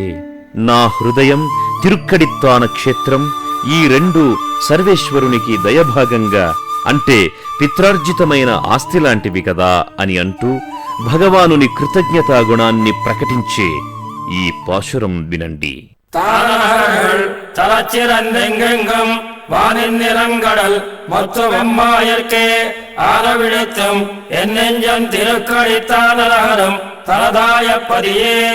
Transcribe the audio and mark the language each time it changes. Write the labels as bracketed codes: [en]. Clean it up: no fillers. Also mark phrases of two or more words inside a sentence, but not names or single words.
[te] నా హృదయం, తిరుక్కడిత్తాన క్షేత్రం, ఈ 2 సర్వేశ్వరునికి దయభాగంగా, అంటే పిత్రార్జితమైన ఆస్తి లాంటివి కదా అని అంటూ భగవానుని కృతజ్ఞతా గుణాన్ని ప్రకటించే ఈ పాశురం వినండి. [ta] தானர்கள் தலச்சிறந்தெங்கெங்கும் வானின் நிறங்கடல் மொத்தமம்மாயற்கே ஆரவிழித்தும் என் நெஞ்சம் திருக்கடித்தானரகரம் தலதாயப்பதியே.